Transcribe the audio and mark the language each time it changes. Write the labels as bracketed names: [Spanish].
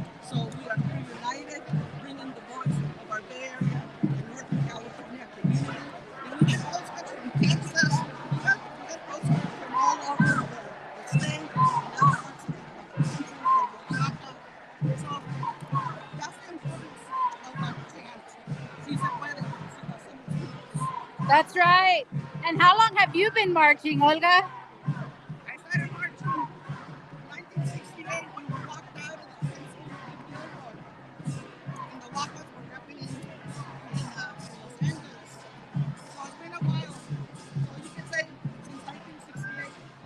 [English] So we are here united, bringing the voice of our Bay Area and Northern California community. And we get postcards from Texas. We get postcards from all over the state, from other parts of the country, from DACA. So that's the importance of our chant. [Spanish] Si se puede, si lo hacemos juntos. [English] That's right. And how long have you been marching, Olga? I started marching in 1968 when we walked out of the Thanksgiving in Gilroy. And the walkouts were happening in Los Angeles. So it's been a while. So you can say since 1968.